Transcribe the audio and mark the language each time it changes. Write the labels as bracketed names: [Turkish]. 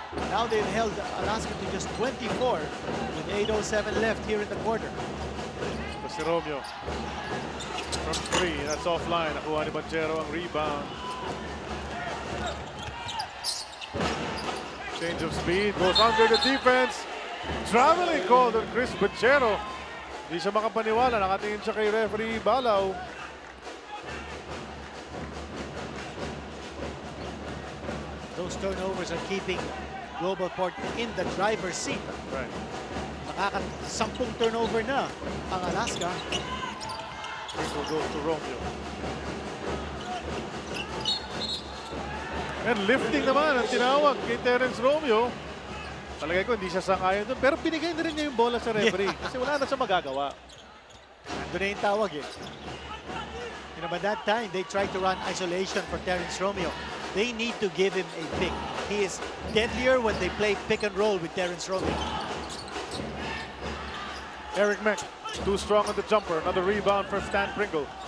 [English] Now they've held Alaska to just 24 with 8:07 left here in the quarter. Si Romeo from 3, that's offline. [Filipino] Nakuha ni Banchero ang rebound. [English] Change of speed, goes under the defense. Traveling call on Chris Banchero. [Filipino] Hindi siya makapaniwala, nakatingin siya kay referee Balaw. [English] Those turnovers are keeping GlobalPort in the driver's seat. Right. [Filipino] Nakaka-10 turnover na ang Alaska. [English] Pringle goes to Romeo. [Filipino] And lifting naman ang tinawag kay Terence Romeo. Palagay ko hindi siya sangayon doon. Pero binigay na rin niya yung bola sa referee. Kasi wala na siya magagawa. Nandun na yung tawag eh. [English] You know, by that time, they tried to run isolation for Terence Romeo. They need to give him a pick. He is deadlier when they play pick and roll with Terence Romeo. Eric Menk, too strong on the jumper. Another rebound for Stan Pringle.